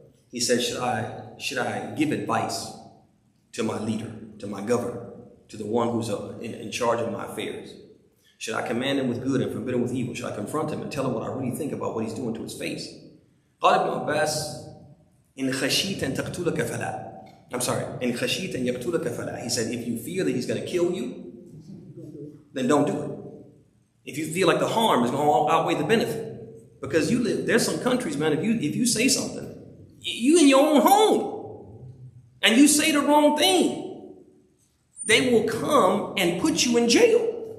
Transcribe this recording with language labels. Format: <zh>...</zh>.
<en>He said, should I give advice to my leader, to my governor, to the one who's in charge of my affairs? Should I command him with good and forbid him with evil? Should I confront him and tell him what I really think about what he's doing to his face?</en> <ar>قال ابن عباس إن خشيت أن تقتلك فلا.</ar> <en>I'm sorry.</en> <ar>إن خشيت أن يقتلك فلا.</ar> <en>He said, if you fear that he's going to kill you, then don't do it. If you feel like the harm is going to outweigh the benefit. Because there's some countries, man, if you say something, you in your own home, and you say the wrong thing, they will come and put you in jail.</en>